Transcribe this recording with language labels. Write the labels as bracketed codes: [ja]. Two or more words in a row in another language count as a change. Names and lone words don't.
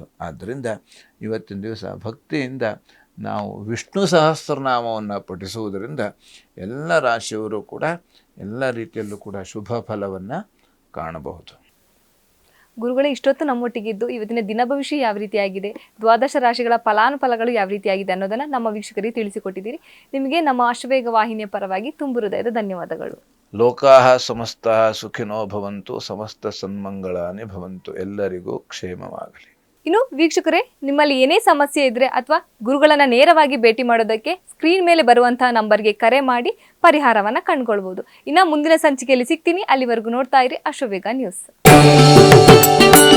[kn] ಆದ್ದರಿಂದ ಇವತ್ತಿನ ದಿವಸ ಭಕ್ತಿಯಿಂದ ನಾವು ವಿಷ್ಣು ಸಹಸ್ರನಾಮವನ್ನು ಪಠಿಸುವುದರಿಂದ ಎಲ್ಲ ರಾಶಿಯವರು ಕೂಡ ಎಲ್ಲ ರೀತಿಯಲ್ಲೂ ಕೂಡ ಶುಭ ಫಲವನ್ನು ಕಾಣಬಹುದು. ಗುರುಗಳೇ, ಇಷ್ಟೊತ್ತು ನಮ್ಮೊಟ್ಟಿಗಿದ್ದು ಇವತ್ತಿನ ದಿನ ಭವಿಷ್ಯ ಯಾವ ರೀತಿಯಾಗಿದೆ, ದ್ವಾದಶ ರಾಶಿಗಳ ಫಲಾನುಫಲಗಳು ಯಾವ ರೀತಿಯಾಗಿದೆ ಅನ್ನೋದನ್ನು ನಮ್ಮ ವೀಕ್ಷಕರಿಗೆ ತಿಳಿಸಿಕೊಟ್ಟಿದ್ದೀರಿ. ನಿಮಗೆ ನಮ್ಮ ಅಶ್ವವೇಗ ವಾಹಿನಿಯ ಪರವಾಗಿ ತುಂಬು ಹೃದಯದ ಧನ್ಯವಾದಗಳು. [sa] ಲೋಕಾಹ ಸಮಸ್ತಃ ಸುಖಿನೋ ಭವಂತು, ಸಮಸ್ತ ಸನ್ಮಂಗಳಾನಿ ಭವಂತು. [kn] ಎಲ್ಲರಿಗೂ ಕ್ಷೇಮವಾಗಲಿ. ಇನ್ನು ವೀಕ್ಷಕರೇ, ನಿಮ್ಮಲ್ಲಿ ಏನೇ ಸಮಸ್ಯೆ ಇದ್ರೆ ಅಥವಾ ಗುರುಗಳನ್ನ ನೇರವಾಗಿ ಭೇಟಿ ಮಾಡೋದಕ್ಕೆ ಸ್ಕ್ರೀನ್ ಮೇಲೆ ಬರುವಂತಹ ನಂಬರ್ಗೆ ಕರೆ ಮಾಡಿ ಪರಿಹಾರವನ್ನ ಕಂಡುಕೊಳ್ಬಹುದು. ಇನ್ನು ಮುಂದಿನ ಸಂಚಿಕೆಯಲ್ಲಿ ಸಿಗ್ತೀನಿ. ಅಲ್ಲಿವರೆಗೂ ನೋಡ್ತಾ ಇರಿ ಅಶ್ವವೇಗ ನ್ಯೂಸ್.